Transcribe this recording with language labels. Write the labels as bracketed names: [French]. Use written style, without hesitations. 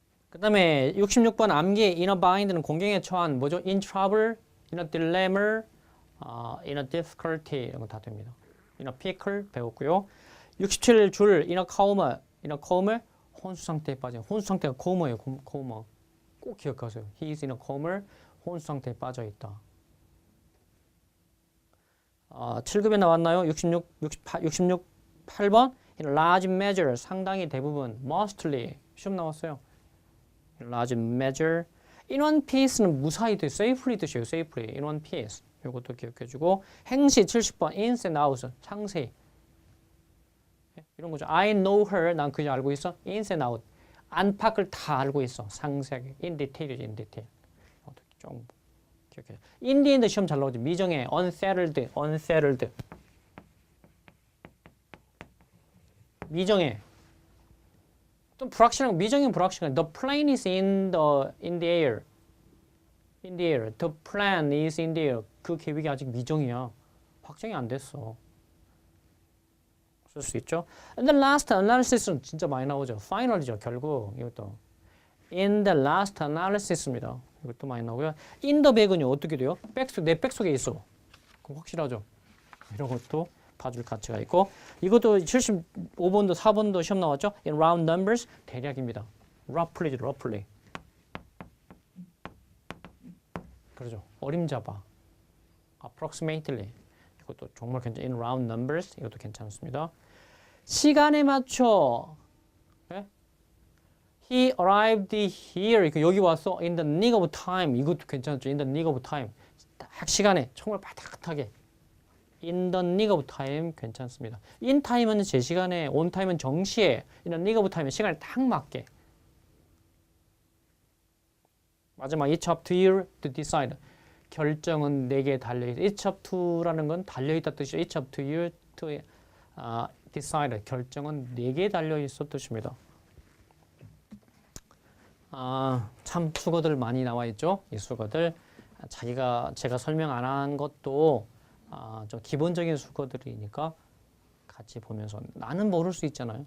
[Korean] 그 다음에 66번 암기 in a bind는 공경에 처한 뭐죠? [English] in trouble, in a dilemma, in a difficulty 이런 거 다 됩니다. in a pickle 배웠고요. [Korean] 67 줄 in a coma, 혼수 상태에 빠진, 혼수 상태가 coma예요. coma. 꼭 기억하세요. [English] He is in a coma, 혼수 상태에 빠져 있다. [Korean] 7급에 나왔나요? 8번 in a large measure, 상당히 대부분, mostly 시험 나왔어요. [English] large measure. in one piece는 무사히 돼. safely 뜻이에요. safely. in one piece. [Korean] 이것도 기억해주고 행시 70번 ins and outs. 상세히. 이런 거죠. [English] I know her. [Korean] 난 그냥 알고 있어. ins and out. 안팎을 다 알고 있어. 상세하게. [English] in detail이죠. in detail. 좀 기억해. [Korean] in the end 시험 잘 나오죠. 미정에 unsettled. 미정에 좀 불확실한 미정인 불확실한. [English] The plane is in the air. The plan is in the air. [Korean] 그 계획이 아직 미정이야. 확정이 안 됐어. 쓸 수 있죠. [English] And the last analysis는 진짜 많이 나오죠. final이죠. 결국 이것도 in the last analysis입니다. [Korean] 이것도 많이 나오고요. in the bag은요 어떻게 돼요? 내 백 속에 있어. 그럼 확실하죠. 이런 것도 봐줄 가치가 있고 이것도 75번도 4번도 시험 나왔죠. [English] in round numbers 대략입니다. roughly. [Korean] 그러죠. 어림잡아. approximately. 이것도 정말 괜찮아요. [English] in round numbers 이것도 괜찮습니다. [Korean] 시간에 맞춰. 네? [English] He arrived here. [Korean] 여기 왔어. [English] in the nick of time. 이것도 괜찮죠. in the nick of time. [Korean] 딱 시간에 정말 바닥하게. [English] in the nick of time 괜찮습니다. in time은 제 시간에, on time은 정시에, in the nick of time은 시간에 딱 맞게. 마지막 it's up to you to decide. [Korean] 결정은 내게 달려있다. it's up to라는 건 달려있다 뜻이죠. [English] it's up to you to decide. [Korean] 결정은 내게 달려있어 뜻입니다. 참 수거들 많이 나와 있죠. 이 수거들 제가 설명 안 한 것도 좀 기본적인 수거들이니까 같이 보면서 나는 모를 수 있잖아요.